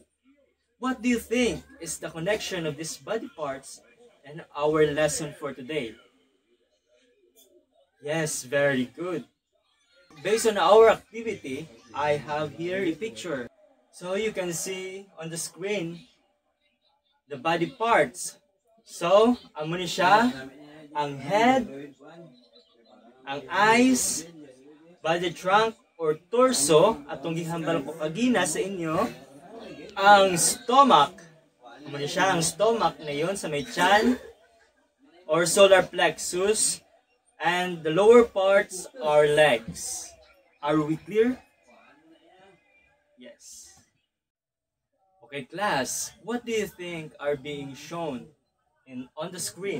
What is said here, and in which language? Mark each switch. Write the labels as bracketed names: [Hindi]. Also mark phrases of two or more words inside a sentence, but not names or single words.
[English] What do you think is the connection of these body parts and our lesson for today? Yes, very good. Based on our activity, I have here a picture. So you can see on the screen the body parts. So, [Hiligaynon] amo ni siya, ang head, ang eyes, [English] body trunk or torso, [Hiligaynon] atong gihambal ko kagina sa inyo, ang stomach. Amo ni siya, ang stomach na yon sa may tiyan or [English] solar plexus. And the lower parts are legs. Are we clear? Yes. Okay, class, what do you think are being shown on the screen?